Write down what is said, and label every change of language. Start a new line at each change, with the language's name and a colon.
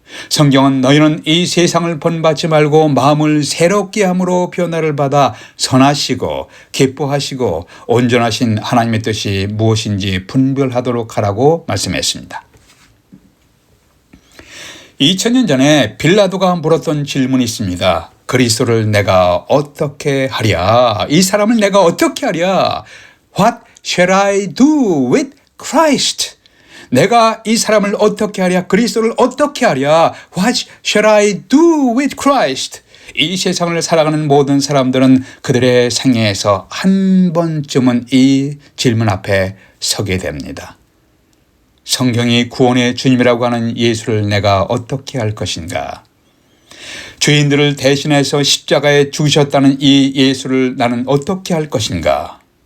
Korean: 성경은 너희는 이 세상을 본받지 말고 마음을 새롭게 함으로 변화를 받아 선하시고 기뻐하시고 온전하신 하나님의 뜻이 무엇인지 분별하도록 하라고 말씀했습니다. 2000년 전에 빌라도가 물었던 질문이 있습니다. 그리스도를 내가 어떻게 하랴? 이 사람을 내가 어떻게 하랴?
English: What shall I do with Christ?
Korean: 내가 이 사람을 어떻게 하랴? 그리스도를 어떻게 하랴?
English: What shall I do with Christ?
Korean: 이 세상을 살아가는 모든 사람들은 그들의 생애에서 한 번쯤은 이 질문 앞에 서게 됩니다. 성경이 구원의 주님이라고 하는 예수를 내가 어떻게 할 것인가? 죄인들을 대신해서 십자가에 죽으셨다는 이 예수를 나는 어떻게 할 것인가?